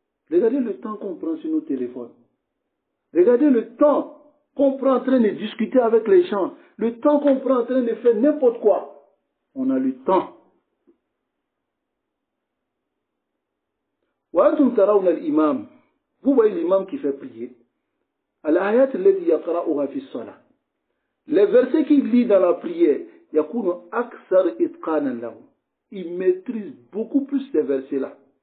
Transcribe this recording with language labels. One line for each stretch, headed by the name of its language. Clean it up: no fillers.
French: Regardez le temps qu'on prend sur nos téléphones. Regardez le temps qu'on prend en train de discuter avec les gens. Le temps qu'on prend en train de faire n'importe quoi. On a le temps.
Arabic: وأنتم ترون الإمام.
French: Vous voyez l'imam qui fait prier.
Arabic: الآيات التي يقرأها في الصلاة.
French: Les versets qu'il lit dans la prière,
Arabic: يكون أكثر إتقانا له.
French: Il maîtrise beaucoup plus ces versets-là.